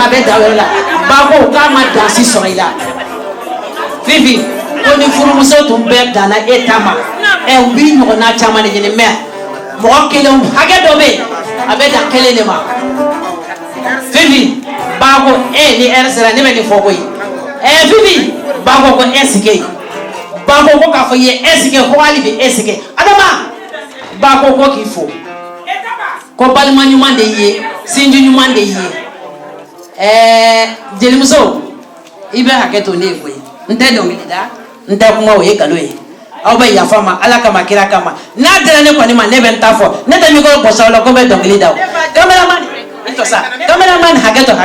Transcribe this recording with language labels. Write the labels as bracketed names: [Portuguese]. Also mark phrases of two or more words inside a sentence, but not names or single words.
[Bambara] a bɛ da yɔrɔ la ba ko k'a ma dansi sɔrɔ i la Fifi ko ni furumuso tun bɛɛ danna e ta ma u b'i ɲɔgɔnna caman de ɲini mais mɔgɔ kelen hakɛ dɔ bɛ yen a bɛ dan kelen de ma Fifi ba ko ni heure sera ne bɛ nin fɔ koyi Fifi ba ko [French] est-ce que [Bambara] ba ko k'a fɔ i ye [French] est-ce que [Bambara] ko hali bi [French] est-ce que [Bambara] Adama ba ko k'i fo ko balima ɲuman de ye sinji ɲuman de ye jelimuso i bɛ hakɛ to ne ye koyi n tɛ dɔnkili da n tɛ kuma o ye nkalon ye aw bɛ yafa ma Ala kama kira kama n'a dira ne kɔni ma ne bɛ n ta fɔ ne tɛ micro bɔsa o la ko n bɛ dɔnkili da o cameraman i to sa cameraman hakɛ to